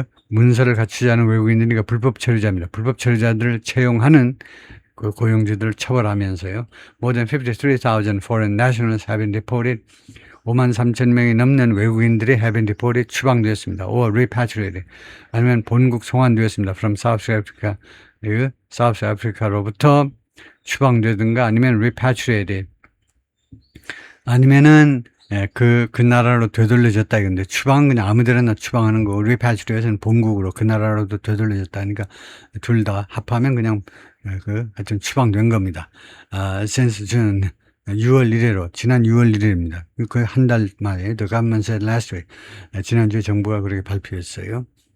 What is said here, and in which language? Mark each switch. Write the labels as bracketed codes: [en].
[ko] 문서를 갖추지 않은 외국인들이니까 불법 체류자입니다. 불법 체류자들을 채용하는 그 고용주들을 처벌하면서요. [en] More than 53,000 foreign nationals have been deported. [ko] 5만 3천 명이 넘는 외국인들이 [en] have been deported, [ko] 추방되었습니다. [en] or repatriated. [ko] 아니면 본국 송환되었습니다. [en] from South Africa. [ko] 사우스 아프리카로부터 추방되든가 아니면 repatriated. 아니면은 그 나라로 되돌려졌다 이건데 추방은 그냥 아무데나 추방하는 거고 repatriation은 본국으로 그 나라로도 되돌려졌다. 그러니까 둘 다 합하면 그냥 하여튼 추방된 겁니다. [en] since June [ko] 6월 1일로 지난 6월 1일입니다. 거의 한 달 만에 [en] The government said last week. [ko] 지난주에 정부가 그렇게 발표했어요.